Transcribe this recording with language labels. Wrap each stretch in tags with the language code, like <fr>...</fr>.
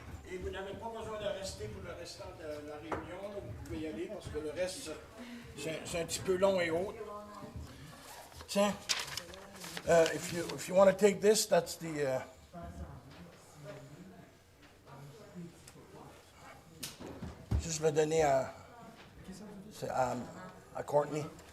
<fr>Et vous n'avez pas besoin de rester pour le restant de la réunion, là. Vous pouvez y aller parce que le reste, c'est un petit peu long et haut. Tiens,</fr> <en>if you want to take this, that's the.</en> <fr>Juste le donner à Courtney.</fr>